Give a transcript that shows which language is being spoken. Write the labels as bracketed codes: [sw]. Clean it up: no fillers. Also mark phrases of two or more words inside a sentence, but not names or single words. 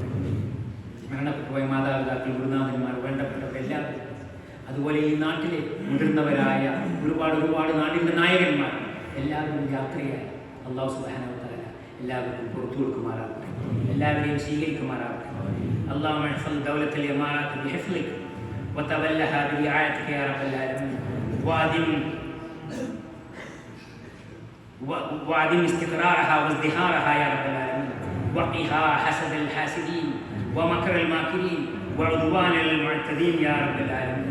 [ml] മരണപ്പെട്ടു പോയ മാതാപിതാക്കൾ, ഗുരുനാഥന്മാർ, വേണ്ടപ്പെട്ടവരെല്ലാവരും, അതുപോലെ ഈ നാട്ടിലെ മുതിർന്നവരായ ഒരുപാട് നാടിൻ്റെ നായകന്മാർ എല്ലാവരും യാത്രയായി [ar] الله سبحانه و تعالى [ml] എല്ലാവർക്കും പുറത്തു കൊടുക്കുമാറാകട്ടെ, എല്ലാവരെയും സ്വീകരിക്കുമാറാകട്ടെ. [ar] اللهم احفظ دولة الإمارات بحفظك وتولها برعايتك يا رب العالمين، وأدم استقرارها وازدهارها يا رب العالمين، وقها حسد الحاسدين ومكر الماكرين وعدوان المعتدين يا رب العالمين.